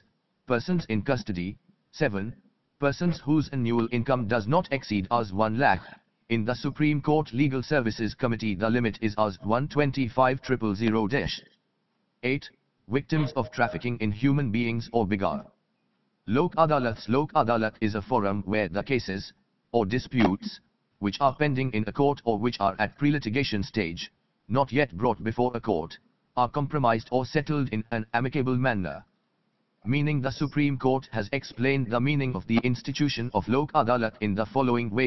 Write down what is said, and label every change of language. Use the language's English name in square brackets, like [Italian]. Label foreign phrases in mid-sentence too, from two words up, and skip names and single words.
[English] Persons in custody. 7. Persons whose annual income does not exceed Rs 1 lakh. In the Supreme Court Legal Services Committee the limit is as 125,000-8. Victims of trafficking in human beings or bigar. Lok Adalats. Lok Adalat is a forum where the cases, or disputes, which are pending in a court or which are at pre-litigation stage, not yet brought before a court, are compromised or settled in an amicable manner. Meaning the Supreme Court has explained the meaning of the institution of Lok Adalat in the following way.